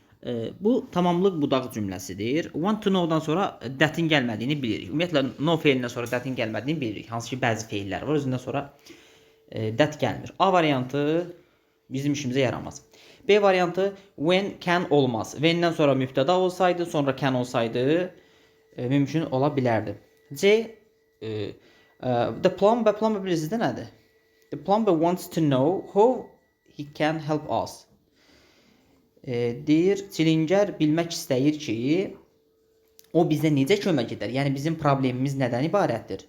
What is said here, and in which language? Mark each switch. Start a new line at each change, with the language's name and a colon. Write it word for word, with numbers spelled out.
Azerbaijani: E, bu tamamlıq budaq cümləsidir.
English: Want to know-
Azerbaijani: dan sonra dətin gəlmədiyini bilirik. Ümumiyyətlə no feilinə sonra dətin gəlmədiyini bilirik. Hansı ki bəzi feillər var, özündən sonra e, dət gəlmir. A variantı bizim işimizə yaramaz. B variantı
English: when can
Azerbaijani: olmaz. When-dən sonra mübtəda olsaydı, sonra can olsaydı e, mümkün ola bilərdi. C e, e,
English: the plumber plumber
Azerbaijani: bilirsiniz də nədir?
English: The plumber wants to know how he can help us.
Azerbaijani: E, deyir, çilingər bilmək istəyir ki, o bizə necə kömək edər? Yəni bizim problemimiz nədən ibarətdir?